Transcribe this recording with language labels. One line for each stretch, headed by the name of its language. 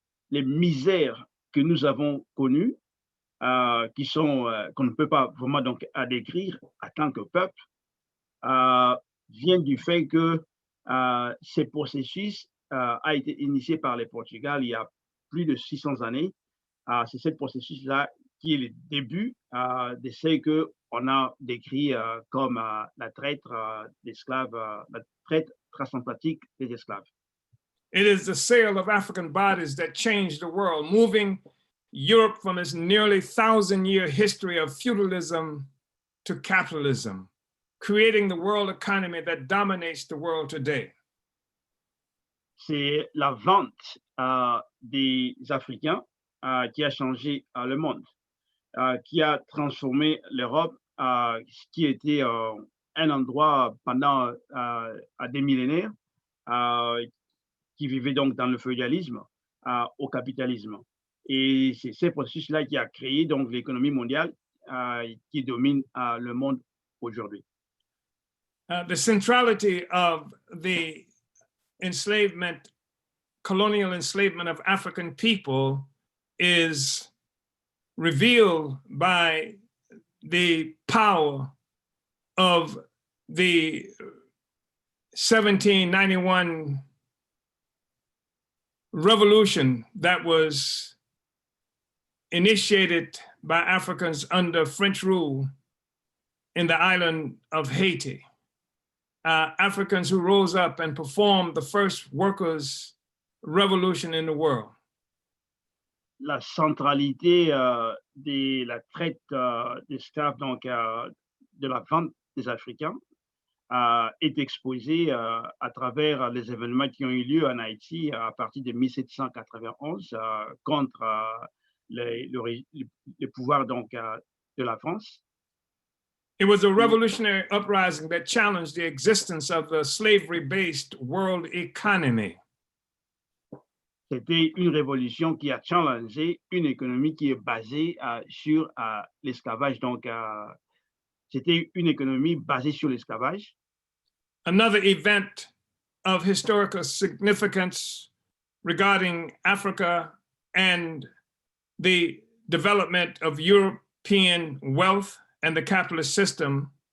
French: Les misères que nous avons connues, qu'on ne peut pas vraiment donc décrire en tant que peuple, viennent du fait que ce processus a été initié par le Portugal il y a plus de 600 années. C'est ce processus-là qui est le début de ce qu'on a décrit comme la traite d'esclaves, la traite transatlantique des esclaves.
English: It is the sale of African bodies that changed the world, moving Europe from its nearly 1,000-year history of feudalism to capitalism, creating the world economy that dominates the world today.
French: C'est la vente des Africains qui a changé le monde, qui a transformé l'Europe, qui était un endroit pendant des millénaires, qui vivait donc dans le féodalisme, au capitalisme. Et c'est ce processus-là qui a créé donc l'économie mondiale qui domine le monde aujourd'hui.
English: The centrality of the enslavement, colonial enslavement of African people is revealed by the power of the 1791 revolution that was initiated by Africans under French rule in the island of Haiti. Africans who rose up and performed the first workers' revolution in the world.
French: La centralité de la traite d'esclaves, donc de la vente des Africains, est exposée à travers les événements qui ont eu lieu en Haïti à partir de 1791 contre le pouvoir donc, de la France.
English: It was a revolutionary uprising that challenged the existence of the slavery-based world economy.
French: C'était une révolution qui a challengé une économie qui est basée sur l'esclavage. Donc, c'était une économie basée sur l'esclavage.
English: Another event of historical significance regarding Africa and the development of European wealth and the capitalist system.